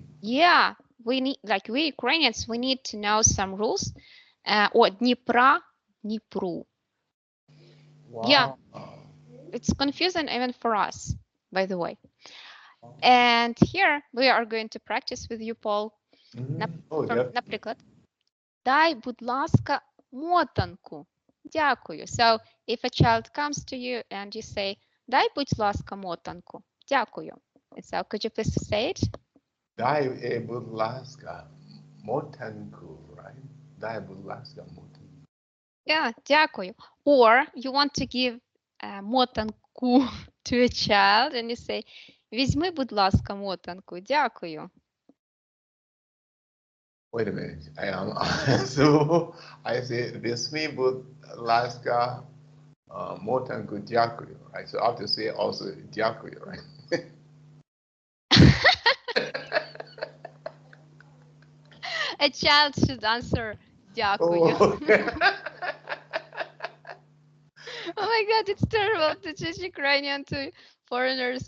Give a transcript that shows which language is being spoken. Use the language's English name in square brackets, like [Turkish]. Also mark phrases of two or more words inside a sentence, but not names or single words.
[English] Yeah, we Ukrainians, we need to know some rules. Or Dnipra, Dnipru. Wow. Yeah, it's confusing even for us, by the way. And here we are going to practice with you, Paul. [Ukrainian] Наприклад, дай, будь ласка, мотанку. Дякую. [English] So, if a child comes to you and you say, [Ukrainian] дай, будь ласка, мотанку. Дякую. [English] So, could you please say it? [Ukrainian] Дай, будь ласка, мотанку, right? Дай, будь ласка, мотанку. Yeah, дякую. [English] Or you want to give мотанку to a child and you say, [Ukrainian] візьми, будь ласка, мотанку. Дякую. [English] Wait a minute. So I say, [Ukrainian] візьми, будь ласка, мотанку, дякую, [English] right? So I have to say also дякую, right? A child should answer дякую. Oh. Oh my God, it's terrible to teach Ukrainian to foreigners.